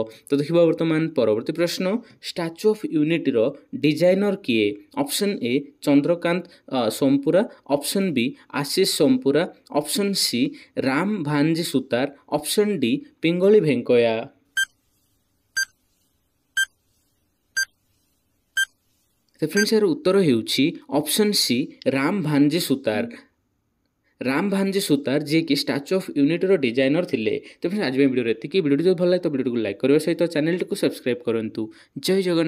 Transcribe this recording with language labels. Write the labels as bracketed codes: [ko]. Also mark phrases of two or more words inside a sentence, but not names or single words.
[or] ତ ଦେଖିବା ବର୍ତ୍ତମାନ ପରବର୍ତ୍ତୀ ପ୍ରଶ୍ନ, ଷ୍ଟାଚ୍ୟୁ ଅଫ୍ ୟୁନିଟି ଡିଜାଇନର କିଏ। [en] Option A Chandrakant Sompura, option B Ashish Sompura, option C Ram Bhanji Sutar, option D Pingali Venkayya. [or] ତ ଫ୍ରେଣ୍ଡସ୍ ଏହାର ଉତ୍ତର ହେଉଛି ଅପସନ୍ ସି ରାମ ଭାନଜି ସୁତାର। ରାମ ଭାନଜି ସୁତାର ଯିଏକି ଷ୍ଟାଚ୍ୟୁ ଅଫ୍ ୟୁନିଟିର ଡିଜାଇନର ଥିଲେ। ତ ଫ୍ରେଣ୍ଡସ୍ ଆଜି ପାଇଁ ଭିଡ଼ିଓରେ ଏତିକି। ଭିଡ଼ିଓଟି ଯଦି ଭଲ ଲାଗେ ତ ଭିଡ଼ିଓଟିକୁ ଲାଇକ୍ କରିବା ସହିତ ଚ୍ୟାନେଲଟିକୁ ସବସ୍କ୍ରାଇବ୍ କରନ୍ତୁ।